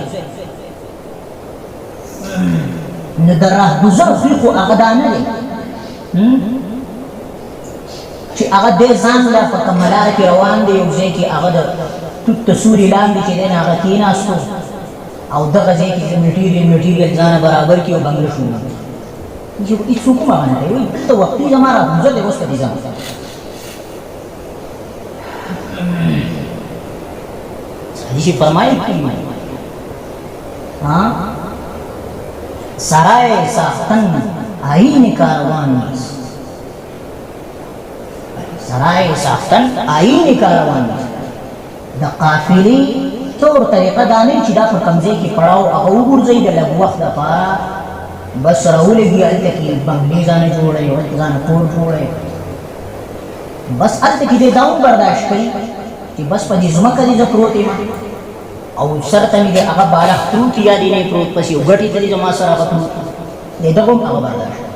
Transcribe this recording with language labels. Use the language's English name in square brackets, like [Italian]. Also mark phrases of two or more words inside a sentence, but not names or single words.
[Pashto] نو د رهگذر خوی خو هغه دا نه دی چې هغه دې ځان له په کومه لاره کې روان دی، یو ځای کې هغه د توت د سوري لاندې چې دی نه هغه کېناستو او دغه ځای کې میټیریل ځانه برابر کړي او بنګله شو. هیڅوک هم هغه نه دی، وایي دلته وختي زما رهگذر دی، اوس په دې ځم. [Persian] حدیث فرمایي سرای ساختن آیین کاروان نیست. سرای ساختن آیین کاروان نیست. [Pashto] د قافلې طور طریقه دا نه چې دا په کوم ځای کې پړاو هغه وګرځوي د لږ وخت دپاره بس راولګي هلته کې بنګلې ځانه جوړوي، هلته ځانه کور جوړوي، بس هلته کې دی دا هم برداشت کوي چې بس په دې ځمکه دې زه پروت یم او سر ته مې د هغه بالښت پروت یا دې نه پروت پسې یو ګټې ته دې زما سره هغه پروت دی، دغه هم هغه برداشت.